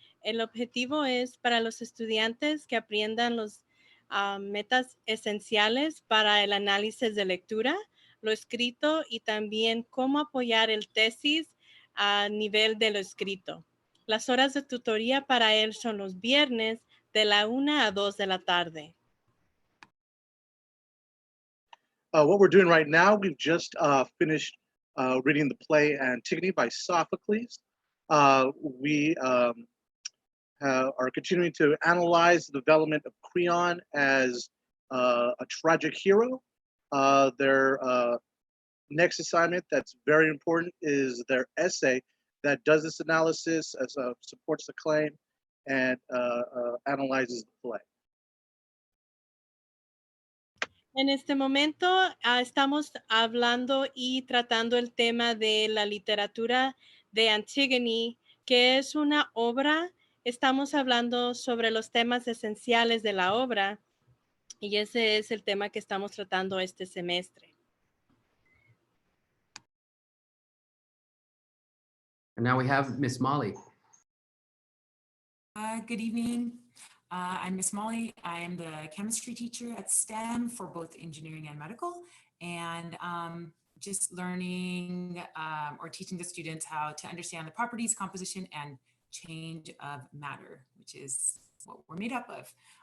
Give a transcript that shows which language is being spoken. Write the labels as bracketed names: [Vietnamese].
[Spanish] El objetivo es para los estudiantes que aprendan los metas esenciales para el análisis de lectura, lo escrito y también cómo apoyar el tesis a nivel de lo escrito. Las horas de tutoría para él son los viernes de la 1 a 2 de la tarde. [English] What we're doing right now, we've just finished reading the play Antigone by Sophocles. We are continuing to analyze the development of Creon as a tragic hero. The next assignment that's very important is their essay that does this analysis, supports the claim, and analyzes the play. [Spanish] En este momento estamos hablando y tratando el tema de la literatura de Antígone, que es una obra. Estamos hablando sobre los temas esenciales de la obra y ese es el tema que estamos tratando este semestre. [English] And now we have Miss Molly. Good evening. I'm Miss Molly. I am the chemistry teacher at STEM for both engineering and medical, and just learning or teaching the students how to understand the properties, composition, and change of matter, which is what we're made up of.